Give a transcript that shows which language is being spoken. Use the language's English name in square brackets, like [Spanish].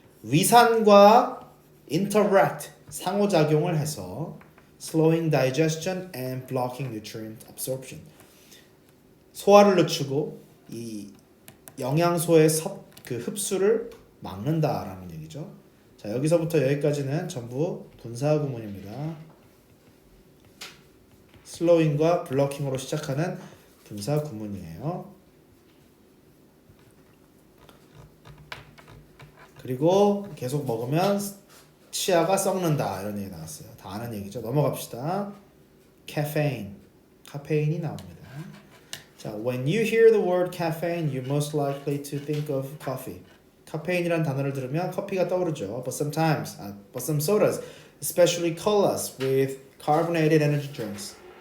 [Korean] 위산과 [English] interact [Korean] 상호작용을 해서 [English] slowing digestion and blocking nutrient absorption. [Korean] 소화를 늦추고 이 영양소의 그 흡수를 막는다라는 얘기죠. 자, 여기서부터 여기까지는 전부 분사 구문입니다. slowing과 blocking으로 시작하는 분사 구문이에요. 그리고 계속 먹으면 치아가 썩는다 이런 얘기 나왔어요. 다 아는 얘기죠. 넘어갑시다. caffeine, 카페인이 나옵니다. [English] 자, when you hear the word caffeine, you're most likely to think of coffee. [Korean] 카페인이란 단어를 들으면 커피가 떠오르죠. [English] But some sodas, especially colas with carbonated energy drinks.